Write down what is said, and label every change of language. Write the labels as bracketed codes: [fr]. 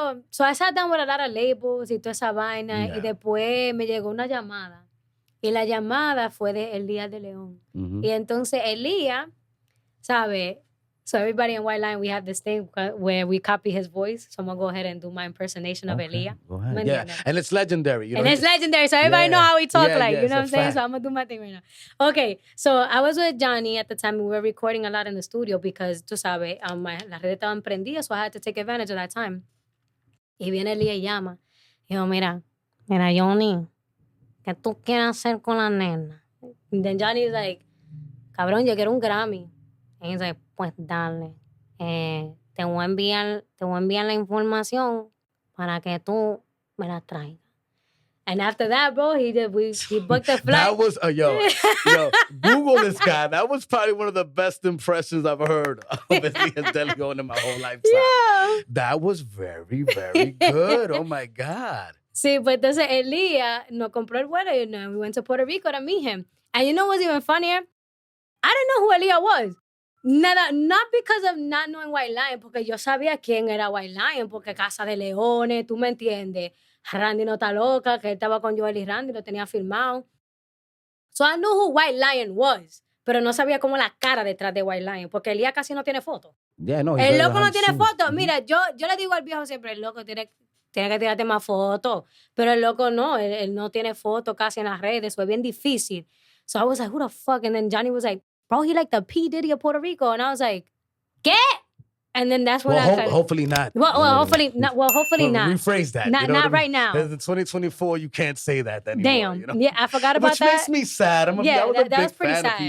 [en] So I sat down with a lot of labels [es] y toda esa vaina, y después me llegó una llamada. Y la llamada fue de Elías de León. Y entonces Elías, ¿sabe? [en] So everybody in White Line, we have this thing where we copy his voice. So I'm going to go ahead and do my impersonation of Elías. Go ahead. Yeah, and it's legendary. And it's legendary, so everybody know how we talk you know what I'm saying? Fact. So I'm going to do my thing right now. Okay, so I was with Johnny at the time. We were recording a lot in the studio because, [es] tú sabes, las redes estaban prendidas, [en] so I had to take advantage of that time. [es] Y viene Elías y llama. Y yo, mira, Johnny, ¿qué tú quieres hacer con la nena? [en] And then Johnny's like, [es] cabrón, yo quiero un Grammy. [en] And he's like, [es] pues dale. Te voy a enviar la información para que tú me la traigas. [en] And after that, bro, he booked the flight. That was yo, Google this guy. That was probably one of the best impressions I've heard of Elías de León in my whole lifetime. Yeah. That was very, very good. Oh my God. [es] Sí, pues entonces Elías nos compró el vuelo. [en] We went to Puerto Rico to meet him. And you know what's even funnier? I didn't know who Elías was. [es] Nada, [en] not because of not knowing White Lion, [es] porque yo sabía quién era White Lion, porque Casa de Leones, tú me entiendes. Randy no está loca, que él estaba con Joel y Randy, lo tenía filmado. [en] So I knew who White Lion was, [es] pero no sabía cómo la cara detrás de White Lion, porque Elías casi no tiene foto. Yeah, no, El loco no tiene foto. Mira, yo le digo al viejo siempre, el loco tiene que tirarte más fotos, pero el loco no, él no tiene foto casi en las redes, so es bien difícil. [en] So I was like, who the fuck? And then Johnny was like, bro, he like the P. Diddy of Puerto Rico. And I was like, ¿qué? And then that's when hopefully not. Hopefully not. Well, hopefully not. Rephrase that. Not right now. Because in 2024, you can't say that anymore. Damn. Yeah, I forgot about that. Which makes me sad. I was a big fan of P.